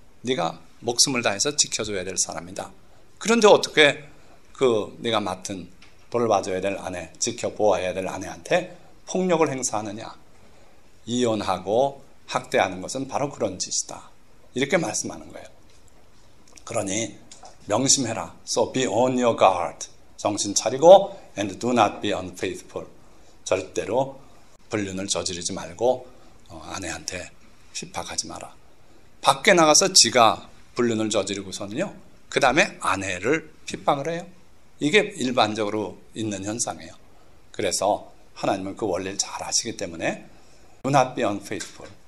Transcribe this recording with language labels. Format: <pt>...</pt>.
<ko>네가 목숨을 다해서 지켜줘야 될 사람이다. 그런데 어떻게 네가 맡은 돌봐줘야 될 아내, 지켜 보호해야 될 아내한테 폭력을 행사하느냐? 이혼하고 학대하는 것은 바로 그런 짓이다. 이렇게 말씀하는 거예요. 그러니 명심해라.</ko> <en>So be on your guard.</en> <ko>정신 차리고</ko> <en>and do not be unfaithful.</en> <ko>절대로 불륜을 저지르지 말고 아내한테 핍박하지 마라. 밖에 나가서 지가 불륜을 저지르고서는요, 그 다음에 아내를 핍박을 해요. 이게 일반적으로 있는 현상이에요. 그래서 하나님은 그 원리를 잘 아시기 때문에</ko> <en>do not be unfaithful.</en>